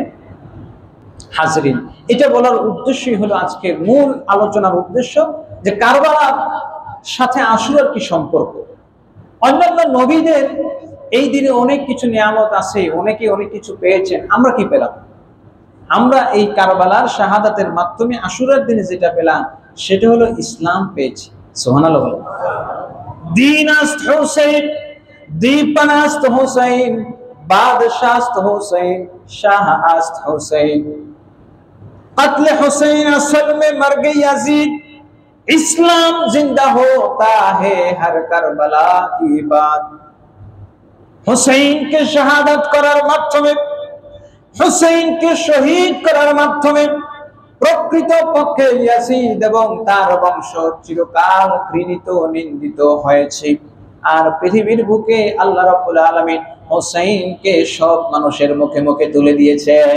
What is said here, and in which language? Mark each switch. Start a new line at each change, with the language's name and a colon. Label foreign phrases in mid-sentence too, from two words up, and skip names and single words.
Bangla: হাজরিন, এটা বলার উদ্দেশ্যই হলো আজকের মূল আলোচনার উদ্দেশ্য, যে কারবালার সাথে আশুরার কি সম্পর্ক। অন্যান্য নবীদের এই দিনে অনেক কিছু নিয়ামত আছে, অনেকে অনেক কিছু পেয়েছেন, আমরা কি পেলাম? আমরা এই কারবালার শাহাদাতের মাধ্যমে আশুরার দিনে যেটা পেলাম সেটা হলো ইসলাম পেয়েছি।
Persian: সুবহানাল্লাহ। دین است حسین دیپن است حسین بادشاہ است حسین شاہ است
Urdu: حسین قتل حسین اصل میں مرگ یزید اسلام زندہ ہوتا ہے ہر کربلا کی بات
Bangla: হুসাইন কে শাহাদাত করার মাধ্যমে, হুসাইনকে শহীদ করার মাধ্যমে প্রকৃত পক্ষে ইয়াজিদ এবং তার বংশ চিরকাল ঘৃণিত নিন্দিত হয়েছে। আর পৃথিবীর বুকে আল্লাহ রাব্বুল আলামিন হুসাইনকে সব মানুষের মুখে মুখে তুলে দিয়েছে।